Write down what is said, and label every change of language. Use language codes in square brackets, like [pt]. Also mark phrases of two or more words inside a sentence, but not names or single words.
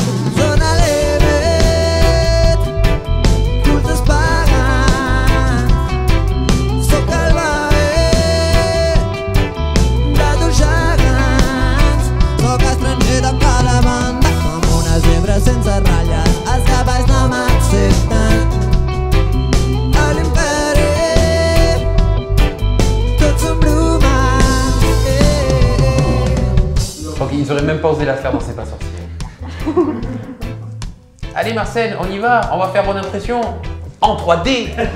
[ca] Zona límit, cultes pagant, sóc el veí de dos gegants. Sóc estranger de cada banda, com una zebra sense ratlles, els cavalls no m'accepten. A l'imperi tots són brumes. [fr] Je crois qu'ils auraient même pas osé la faire dans C'est pas sorcier. Allez Marcel, on y va, on va faire bonne impression en 3D.